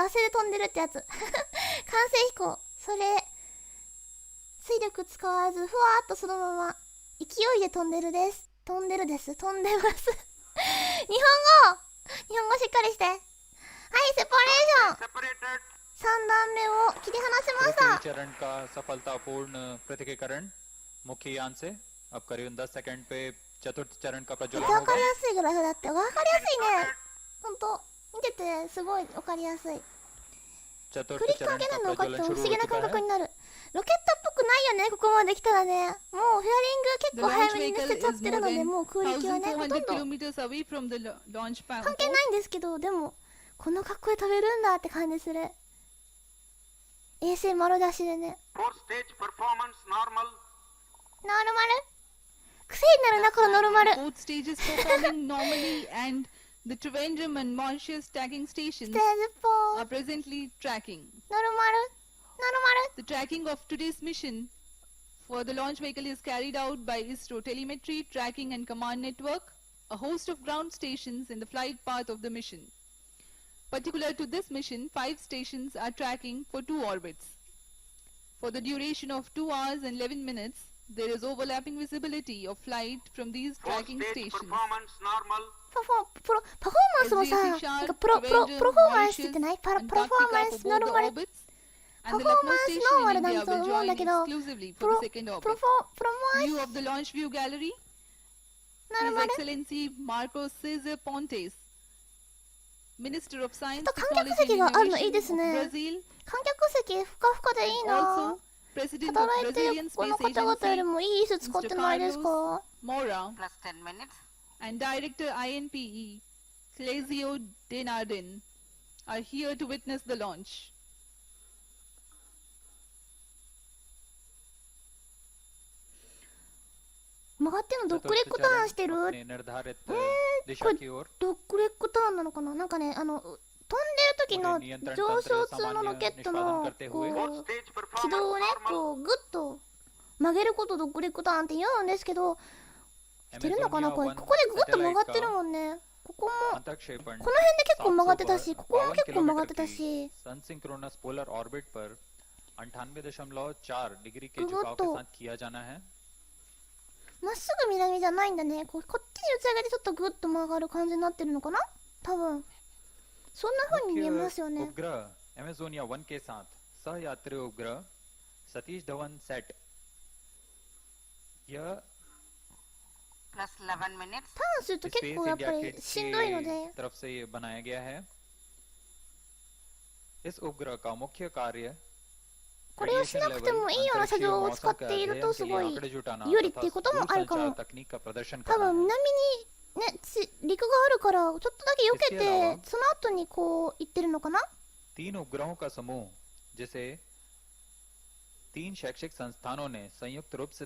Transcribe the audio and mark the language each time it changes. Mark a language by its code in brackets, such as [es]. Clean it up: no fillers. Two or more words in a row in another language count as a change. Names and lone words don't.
[ja] 惰性で飛んでるってやつ。完成飛行、それ水力使わずふわーっとそのまま勢いで飛んでるです。飛んでます。日本語しっかりして。はい、セパレーション [en] Separated. [ja] 3段目を切り離しまし [hi] तृतीय [ja] た。 [hi] चरण का सफलतापूर्ण पृथकीकरण मुख्य यान से अब करीबन 10 सेकंड पे चतुर्थ चरण का [ja] めっち [hi] प्रज्वलन [ja] ゃわ [hi] होगा। [ja] かりやすいグラフだって。わかりやすいね。ほんと。見ててすごいわかりやすい。 [hi] चतुर्थ [ja] クリック [hi] चरण [ja] かけない [hi] का [ja] の分かって [hi] प्रज्वलन [ja] 不 [hi] शुरू [ja] 思 [hi] हो [ja] 議な [hi] चुका [ja] 感覚 [hi] है। [ja] になる。ロケットっぽくないよね、ここまで来たらね。もうフェアリング結 [en] The [ja] 構早 [en] launch [ja] めに [en] vehicle [ja] 捨てちゃっ [en] is [ja] てる [en] more [ja] ので、 [en] than [ja] もう空力はね、ほとん [en] 1,400 [ja] ど [en] kilometers away from the launch pad. [ja] 関係ないんですけど、でも、この格好で飛べるんだって感じする。衛星丸出しでね。 [en] Fourth stage performance normal. [ja] ノーマル癖になるな、このノルマル。 [en] Both stages performing normally, and the Trivandrum and Mauritius tagging [ja] ステー [en] stations [ja] ジ4、 [en] are presently tracking. [ja] ノルマル [en] The tracking of today's mission For the launch vehicle is carried out by ISRO telemetry, tracking and command network, a host of ground stations in the flight path of the mission. Particular to this mission, 5 stations are tracking for 2 orbits. For the duration of 2 hours and 11 minutes, there is overlapping visibility of flight from these Fourth tracking stage stations. performance normal. [ja] パフォーマンスもさ、なんかプロフォーマンスってないパフォーマンスノルマル、パフォーマンスノーマルだと思うんだけど、プロマン [en] View of the launch view gallery. [ja] ノル [en] His [ja] マル [en] Excellency Marcos Cesar Pontes, Minister of Science, [ja] ちょっと観客 [en] Technology [ja] 席 [en] and [ja] があるのいい [en] Innovation [ja] です [en] of [ja] ね。 [en] Brazil. [ja] 観客席ふかふかでいいな。 [en] Also, President of [ja] 働いてる [en] Brazilian [ja] この [en] Space [ja] 方々より [en] Agency, [ja] もいい椅子使ってないですか？ [en] Mora, plus 10 minutes. and Director INPE, Clésio Denardin, are here to witness the launch. 음, [ja] 曲がってんのドッグレッグターンしてる？ [hi] अपने निर्धारित दिशा कोई- की ओर [ja] ドッグレッグターンなのかな？なんかね、飛んでる時の上昇通のロケットのこ [en] Fourth [ja] う [en] stage [ja] 軌道を [en] performance [ja] ね、 [en] normal. [ja] こうグッと曲げることドッグレッグターンって言うんですけど、してるのかなこれ？ここでグッと曲がってるもんね。ここも [hi] अंतरिक्षेपण [ja] この辺で結構曲がってたし、ここも結構曲がってたし、 [en] sun synchronous polar orbit [hi] पर 98.4 डिग्री के गुरुत्व। झुकाव के साथ किया जाना है। [ja] まっすぐ南じゃないんだね。こっちに打ち上げてちょっとグッと曲がる感じになってるのかな？多分そんな風に見えますよね。 [hi] उपग्रह एमेजोनिया 1 के साथ सहयात्री उपग्रह सतीश धवन सेट यह [en] plus 11 minutes. [ja] ターンすると結 [hi] स्पेस [ja] 構やっぱ [hi] इंडिया [ja] り [hi] किड्स [ja] しんどいので、 [hi] की तरफ से ये बनाया गया है। इस उपग्रह का मुख्य कार्य [ja] これをしなくてもいいような車両を使っているとすごい有利っていうこともあるかも。 [hi] तकनीक का प्रदर्शन [ja] 多 [hi] करना [ja] 分 [hi] है। [ja] 南にね陸があるからちょっとだけ避けてその後にこう行ってるのかな。 [hi] तीन उपग्रहों का समूह जिसे 3 शैक्षिक संस्थानों ने संयुक्त रूप से